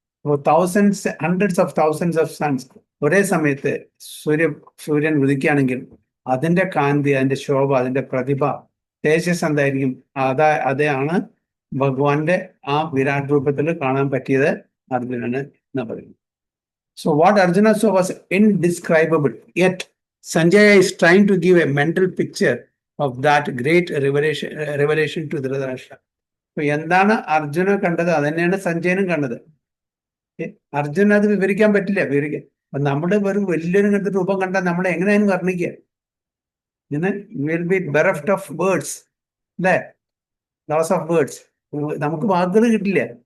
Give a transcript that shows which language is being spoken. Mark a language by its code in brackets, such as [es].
[ml] അപ്പോൾ [en] hundreds of thousands of suns [ml] ഒരേ സമയത്ത് സൂര്യൻ ഉദിക്കുകയാണെങ്കിൽ അതിന്റെ കാന്തി, അതിന്റെ ശോഭ, അതിന്റെ പ്രതിഭ, തേജസ് എന്തായിരിക്കും? അതാണ് ഭഗവാന്റെ ആ വിരാട് രൂപത്തിൽ കാണാൻ പറ്റിയത് അർജുനന് എന്ന് പറയുന്നു. [en] So what Arjuna saw was indescribable, yet Sanjaya is trying to give a mental picture of that great revelation to Dhritarashtra. [ml] So എന്താണ് അർജുന കണ്ടത് അത് തന്നെയാണ് സഞ്ജയനും കണ്ടത്. അർജുന അത് വിവരിക്കാൻ പറ്റില്ല. നമ്മുടെ ഒരു വലിയൊരു ഇങ്ങനത്തെ രൂപം കണ്ടാൽ നമ്മളെ എങ്ങനെയാണ് വർണ്ണിക്കുക? [en] will be bereft of words, [ml] അല്ലേ? [en] Loss of words. [ml] നമുക്ക് വാക്കുകൾ കിട്ടില്ല.